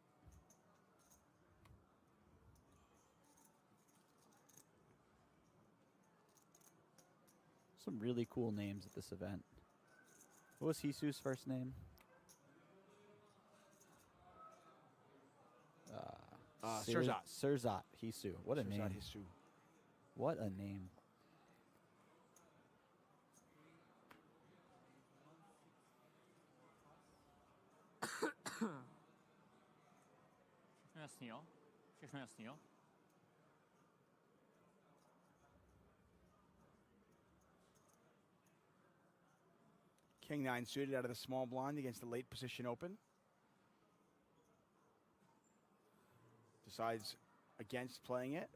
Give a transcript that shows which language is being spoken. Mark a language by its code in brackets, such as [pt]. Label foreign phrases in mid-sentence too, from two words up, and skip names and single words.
[en] Some really cool names at this event. What was Hisu's first name? Sirzat. Sirzat Hisu. What a Sirzat name. Hisu. What a name. [cs] Všechno jasný, jo? Všechno jasný, jo? [en] King 9 suited out of the small blind against the late position open. Decides against playing it.